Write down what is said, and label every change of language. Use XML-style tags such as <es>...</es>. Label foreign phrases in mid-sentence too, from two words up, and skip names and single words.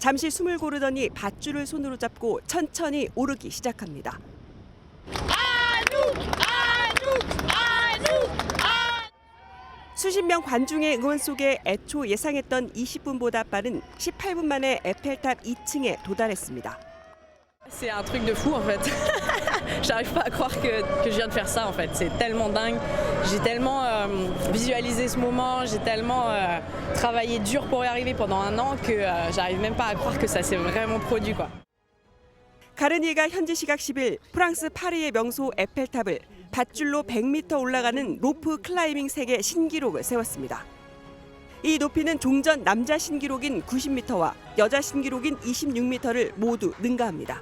<ko>잠시 숨을 고르더니 밧줄을 손으로 잡고 천천히 오르기 시작합니다. 수십 명 관중의 응원 속에 애초 예상했던 20분보다 빠른 18분 만에 에펠탑 2층에 도달했습니다.</ko> <fr>C'est un truc de fou en fait. J'arrive pas à croire que je viens de faire ça en fait. C'est tellement dingue. J'ai tellement visualisé ce moment, j'ai tellement travaillé dur pour y arriver pendant un an que j'arrive même pas à croire que ça s'est vraiment produit quoi.</fr> <ko>가르니에가 현지 시각 10일 프랑스 파리의 명소 에펠탑을 밧줄로 100m 올라가는 로프 클라이밍 세계 신기록을 세웠습니다. 이 높이는 종전 남자 신기록인 90m와 여자 신기록인 26m를 모두 능가합니다.</ko>